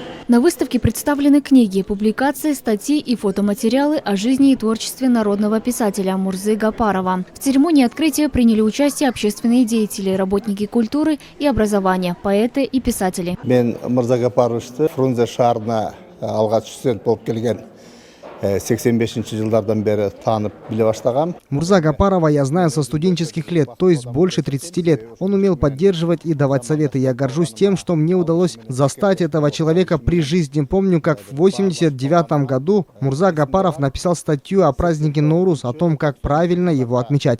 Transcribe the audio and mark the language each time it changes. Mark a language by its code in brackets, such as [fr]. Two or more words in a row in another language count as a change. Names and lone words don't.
[ru] На выставке представлены книги, публикации, статьи и фотоматериалы о жизни и творчестве народного писателя Мурзы Гапарова. В церемонии открытия приняли участие общественные деятели, работники культуры и образования, поэты и писатели. [ky] Мен Мурза Гапаровичті Фрунзе шаарына алгач студент болуп келген 85 жылдардан бері танып биле баштагам. [ru] Мурза Гапарова я знаю со студенческих лет, то есть больше 30 лет. Он умел поддерживать и давать советы. Я горжусь тем, что мне удалось застать этого человека при жизни. Помню, как в 89 году Мурза Гапаров написал статью о празднике Ноурус, о том, как правильно его отмечать.